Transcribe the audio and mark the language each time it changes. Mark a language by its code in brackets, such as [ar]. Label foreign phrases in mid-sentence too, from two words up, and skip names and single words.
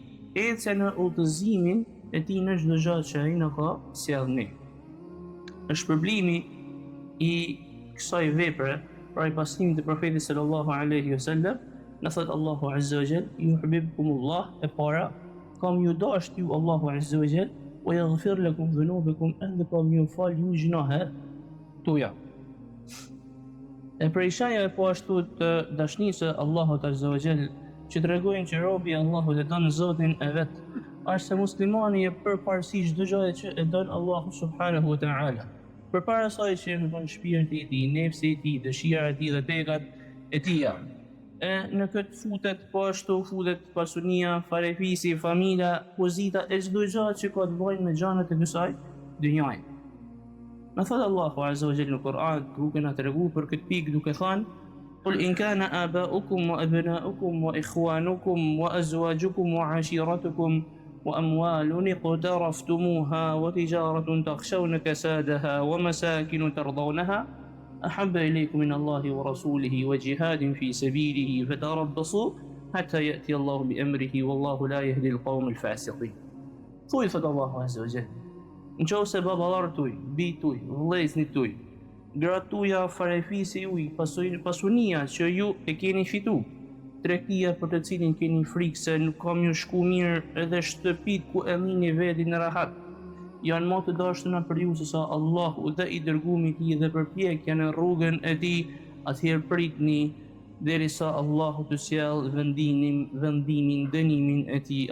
[sq] Ecja në udhëzimin e tij në çdo gjë që ai na ka sjellni. Është shpërblimi i kësaj vepre, pra i pasrimit të profetit [ar] صلى الله عليه وسلم. [sq] Në thot Allahu [ar] عز وجل, [sq] yuhibbukumullah, e para, kam ju dasht ju Allahu [ar] عز وجل, ويغفر لكم ذنوبكم, [sq] edhe kam ju fal ju gjinohet tuja. E prej shenjave po ashtu të dashnisë Allahut [ar] عز وجل, [sq] që tregojnë që robi Allahut e don Zotin e vet, është se muslimani e përparësi çdo gjë që e don Allahu [ar] سبحانه وتعالى. [sq] Përpara asaj që e don shpirti i tij, nefsi i tij, dëshirat e tij dhe tekat e tija. Në këtë futet po ashtu futet pasunia, farefisi, familja, pozita e çdo gjë që ka të bëjë me gjanat e kësaj dynjaje. Në thot Allahu [ar] عز وجل [sq] në Kur'an, duke na treguar për këtë pikë duke thënë: [ar] "قل إن كان آباؤكم وأبناؤكم وإخوانكم وأزواجكم وعشيرتكم وأموال اقترفتموها وتجارة تخشون كسادها ومساكن ترضونها أحب إليكم من الله ورسوله وجهاد في سبيله فتربصوا حتى يأتي الله بأمره والله لا يهدي القوم الفاسقين." [sq] Thuaj thot Allahu [ar] عز وجل, [sq] nëse baballarët tuaj, bijtë tuaj, vëllezërit tuaj, gratë tuaja, farefisi juaj, pasunia që ju e keni fitu, tregtia për të cilin keni frikë se nuk kam ju shku mirë, edhe shtëpit ku e mini veti në rahat, janë më të dashtuna për ju se sa Allahu dhe i dërgumi i tij dhe përpjekja në rrugën e tij, atëherë pritni derisa Allahu të sjellë vendimin, dënimin e tij.